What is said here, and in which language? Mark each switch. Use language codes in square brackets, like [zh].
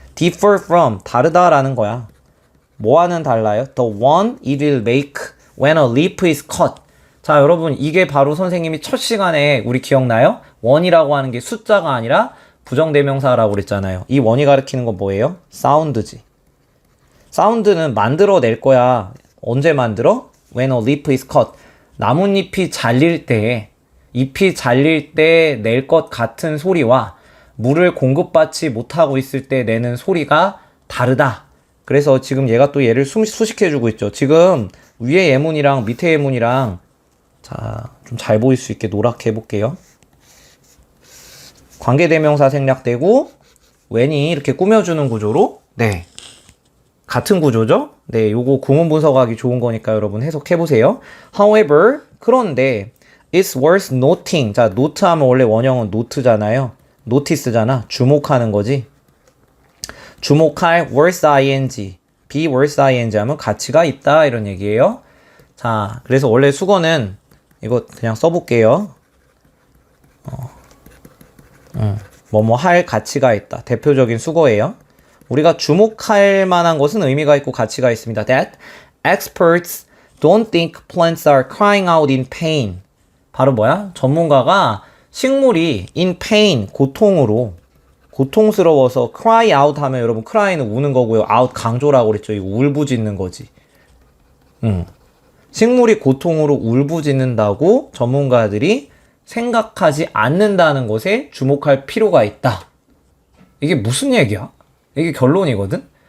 [en] differ from. [ko] 다르다라는 거야. 뭐와는 달라요? [en] The one it will make when a leaf is cut. [ko] 자, 여러분 이게 바로 선생님이 첫 시간에 우리 기억나요? 원이라고 하는 게 숫자가 아니라 부정대명사라고 그랬잖아요. 이 원이 가리키는 건 뭐예요? 사운드지. 사운드는 만들어낼 거야. 언제 만들어? [en] When a leaf is cut. [ko] 나뭇잎이 잘릴 때 잎이 잘릴 때 낼 것 같은 소리와 물을 공급받지 못하고 있을 때 내는 소리가 다르다. 그래서 지금 얘가 또 얘를 수식해주고 있죠. 지금 위에 예문이랑 밑에 예문이랑 자, 좀 잘 보일 수 있게 노랗게 해볼게요. 관계대명사 생략되고 when이 이렇게 꾸며주는 구조로 네, 같은 구조죠. 네, 요거 구문 분석하기 좋은 거니까 여러분 해석해보세요. [en] However, [ko] 그런데 [en] it's worth noting. [ko] 자, note 하면 원래 원형은 note잖아요. notice잖아. 주목하는 거지. 주목할 worth ing, be worth ing 하면 가치가 있다 이런 얘기예요. 자, 그래서 원래 수거는 이거 그냥 써볼게요. 뭐뭐 할 가치가 있다. 대표적인 수거예요. 우리가 주목할 만한 것은 의미가 있고 가치가 있습니다. [en] That experts don't think plants are crying out in pain. [ko] 바로 뭐야? 전문가가 식물이 in pain, 고통으로 고통스러워서 cry out 하면 여러분 cry는 우는 거고요. out 강조라고 그랬죠. 이거 울부짖는 거지. 식물이 고통으로 울부짖는다고 전문가들이 생각하지 않는다는 것에 주목할 필요가 있다. 이게 무슨 얘기야? 이게 결론이거든?